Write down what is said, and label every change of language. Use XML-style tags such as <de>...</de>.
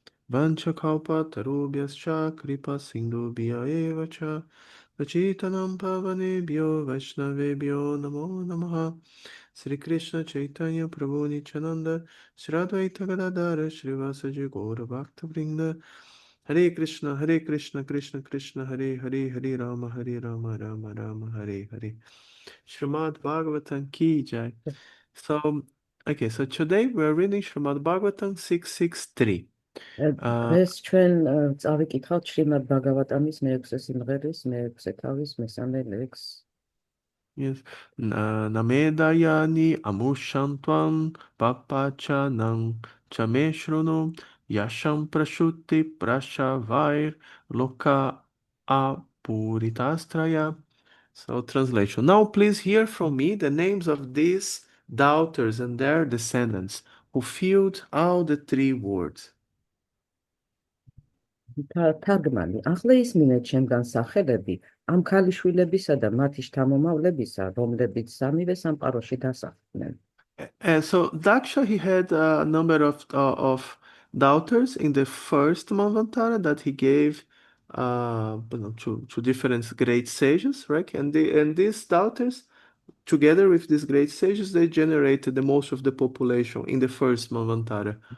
<sa>Vanchakalpa Tarubhyascha Kripa Sindhubhya Eva Cha Vachitanam Pavanebhyo Vaishnavebhyo Namo Namaha Sri Krishna Chaitanya Prabhu Nityananda Shri Advaita Gadadara Srivasaji Gaura Bhakta Vrinda Hare Krishna Krishna Krishna Hare Hare Hare Rama Rama Rama Hare Hare Srimad Bhagavatam Ki Jai.</sa> <en>So, okay, so today we're reading Srimad Bhagavatam 663.</en> <ka>დღეს ჩვენ წავიკითხავთ შრიმად ბაგავატამის მეექვსე სიმღერის მეექვსე თავის მესამე ლექსს.</ka> <sa>Yes. Namedayani amushantvam papachanam chameshrono yasham prashuti prashavair loka apuritastraya.</sa> <en>So translation. Now please hear from me the names of these doubters and their descendants who filled all the 3 words.</en> <ka>თარგმანი. ახლა ისმინეთ ჩემგან სახელები ამ ქალიშვილებისა და მათი შთამომავლებისა, რომლებიც სამივე სამყაროში დასახლდნენ.</ka> <en>And so Daksha, he had a number of daughters in the first Manvantara that he gave to different great sages, right? And these daughters, together with these great sages, they generated the most of the population in the first Manvantara.</en>